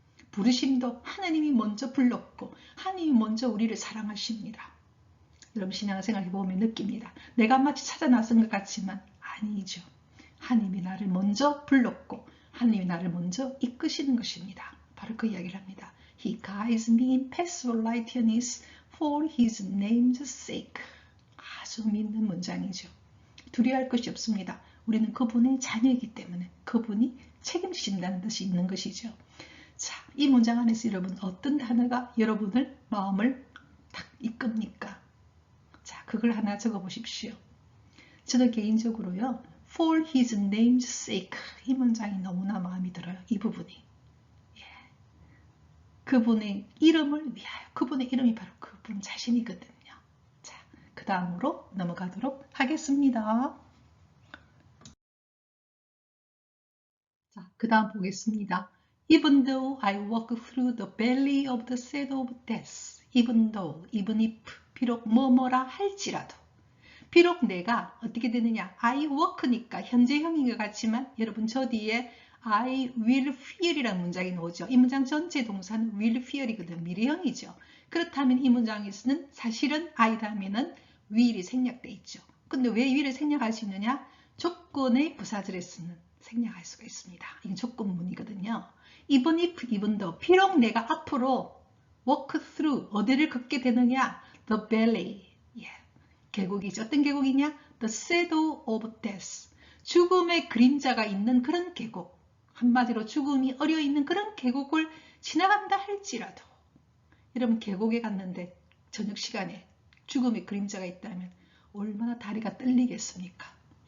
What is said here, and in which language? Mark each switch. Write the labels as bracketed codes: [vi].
[ko] 부르심도 하느님이 먼저 불렀고 하느님이 먼저 우리를 사랑하십니다. 여러분 신앙생활 해보면 느낍니다. 내가 마치 찾아 나선 것 같지만 아니죠. 하느님이 나를 먼저 불렀고 하느님이 나를 먼저 이끄시는 것입니다. 바로 그 이야기를 합니다. [en] He guides me in paths of righteousness for his name's sake. [ko] 아주 믿는 문장이죠. 두려워할 것이 없습니다. 우리는 그분의 자녀이기 때문에 그분이 책임지신다는 뜻이 있는 것이죠. 자, 이 문장 안에서 여러분 어떤 단어가 여러분을 마음을 딱 이끕니까? 자, 그걸 하나 적어 보십시오. 저는 개인적으로요. [en] For his name's sake [ko] 이 문장이 너무나 마음이 들어요. 이 부분이. 예. 그분의 이름을 위하여. 그분의 이름이 바로 그분 자신이거든요. 자, 그 다음으로 넘어가도록 하겠습니다. 자, 그 다음 보겠습니다. [en] Even though I walk through the valley of the shadow of death. Even though, even if, [ko] 비록 뭐뭐라 할지라도. 비록 내가 어떻게 되느냐. I walk니까 현재형인 것 같지만 여러분 저 뒤에 [en] I will fear [ko] 이라는 문장이 나오죠. 이 문장 전체 동사는 will fear이거든요. 미래형이죠. 그렇다면 이 문장에서는 사실은 I 다음에는 will이 생략되어 있죠. 근데 왜 will을 생략할 수 있느냐? 조건의 부사절에서는 생략할 수가 있습니다. 이게 조건문이거든요. [en] even if, even though, [ko] 비록 내가 앞으로 [en] walk through, [ko] 어디를 걷게 되느냐? [en] the valley, [ko] 계곡이죠. 어떤 계곡이냐? [en] the shadow of death, [ko] 죽음의 그림자가 있는 그런 계곡, 한마디로 죽음이 어려있는 그런 계곡을 지나간다 할지라도 여러분 계곡에 갔는데 저녁 시간에 죽음의 그림자가 있다면 얼마나 다리가 떨리겠습니까?